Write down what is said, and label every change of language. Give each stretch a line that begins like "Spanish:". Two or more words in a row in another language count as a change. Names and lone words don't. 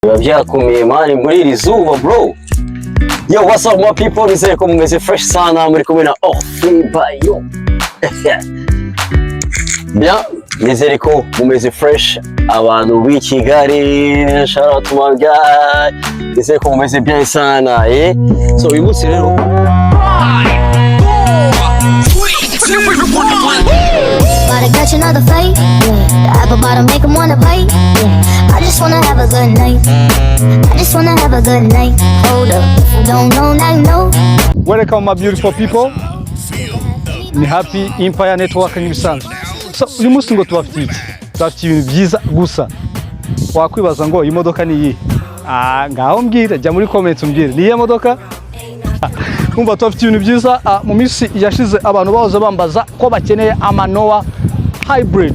Kinyarwanda: Byakomeye mani muri iri zuba bro.
English: Yo, what's up my people,
Kinyarwanda: nizere ko mumeze fresh sana, muri kumwe na yo. Bien, nizere ko mumeze fresh abantu b'i Kigali,
English: shout out to my guy.
Kinyarwanda: Nizere ko mumeze bien sana, So uyu munsi rero
English: Gotta catch another fight, The apple bottom make him wanna bite, I just wanna have a good night, I just wanna have a good night. Hold up, if you don't know, now you know. Welcome my beautiful people.
Kinyarwanda: Ni happy Empire Network nk'ibisanzwe. So uyu munsi ngo tubafitiye ibintu byiza gusa. Wakwibaza ngo imodoka ni iyi. Ngaho mbwira, jya muri comments umbwire. Ni iyi modoka? Umva tubafitiye ibintu byiza. Mu minsi yashize abantu bahoze bambaza ko bakeneye ama Noah hybrid.